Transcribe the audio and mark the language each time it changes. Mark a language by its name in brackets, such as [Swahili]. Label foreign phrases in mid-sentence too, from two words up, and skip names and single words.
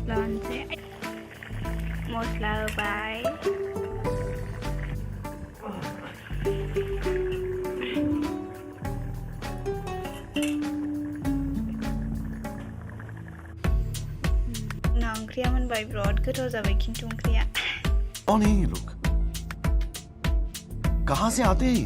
[Bodo] खालामनोसै मस्ला होबाय ओंख्रिया मोनबाय बिराद गोथाव जाबाय खिन्थु ओंख्रिया [Hindi] कौन है ये लोग कहाँ से आते हैं